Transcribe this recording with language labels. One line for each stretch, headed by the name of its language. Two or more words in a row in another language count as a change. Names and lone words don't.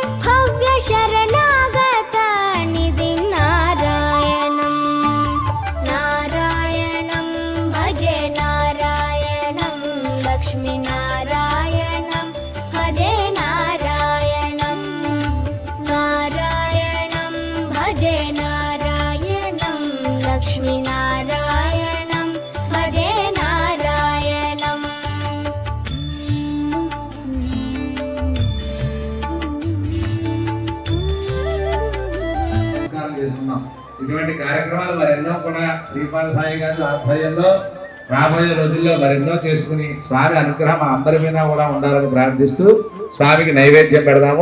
Sanskrit: भव्यशरणागतनिधिं नारायणं नारायणं भजे नारायणं लक्ष्मीनारायणं भजे नारायणं नारायणं भजे नारायणं लक्ष्मीनारायणं भजे नारायणम्
Telugu: నమస్కారం చేసుకున్నాం. ఇటువంటి కార్యక్రమాలు మరెన్నో కూడా శ్రీపాద సాయి గారి ఆధ్వర్యంలో రాబోయే రోజుల్లో మరెన్నో చేసుకుని స్వామి అనుగ్రహం మా అందరి మీద కూడా ఉండాలని ప్రార్థిస్తూ స్వామికి నైవేద్యం పెడదాము.